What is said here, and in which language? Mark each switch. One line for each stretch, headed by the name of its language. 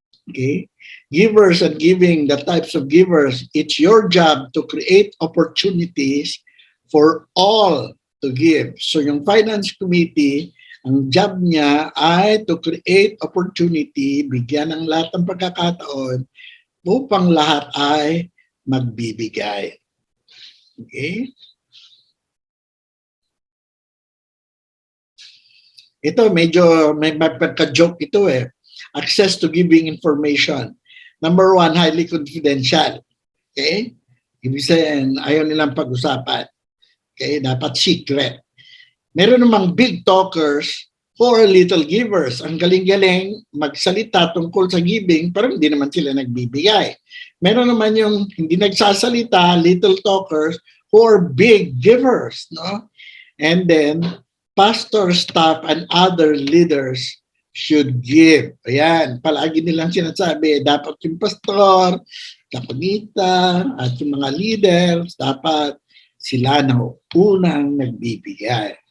English: Okay? Givers and giving, the types of givers, it's your job to create opportunities for all to give.
Filipino: So yung finance committee, ang job niya ay
English: to create opportunity,
Filipino: bigyan ng lahat ng pagkakataon upang lahat ay magbibigay.
English: Okay?
Filipino: Ito, medyo may pagka-joke ito eh.
English: Access to giving information. Number 1, highly confidential. Okay?
Filipino: Ibig sabihin, ayaw nilang pag-usapan.
English: Okay?
Filipino: Dapat
English: secret.
Filipino: Meron namang
English: big talkers for little givers.
Filipino: Ang galing-galing magsalita tungkol sa giving, pero hindi naman sila nagbibigay. Meron naman yung hindi nagsasalita,
English: little talkers, who are big givers. No? And then, pastor, staff, and other leaders should give.
Filipino: Ayan, palagi nilang sinasabi, dapat yung pastor, kapanita, at yung mga leaders, dapat sila na unang nagbibigay.